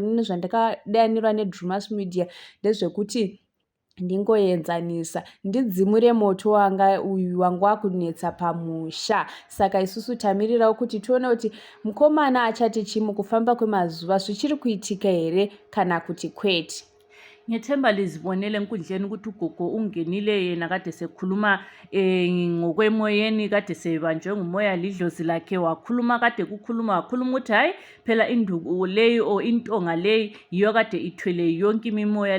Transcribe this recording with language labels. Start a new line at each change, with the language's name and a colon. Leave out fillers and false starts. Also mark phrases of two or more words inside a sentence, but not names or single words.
Shona: Inini zvandakadanirwa neDrewmas media ndezvekuti ndingoenzanisa ndidzimure moto wanga uyu wangu wakunetsa pamusha. Saka isusu tamirirawo kuti tione kuti mukomana achati chimukufamba kwemazuva zvichiri kuitika here kana kuti kwete.
North Ndebele: Ngethemba lizibonele enkundleni ukuthi uGogo ungenile yena kade sekhuluma ngokwemoyeni kade sebanjwe ngumoya lidlozi lakhe wakhuluma kade wakhuluma ukuthi hayi phela induku leyi o intonga leyi yiyo kade ithwele yonke imimoya.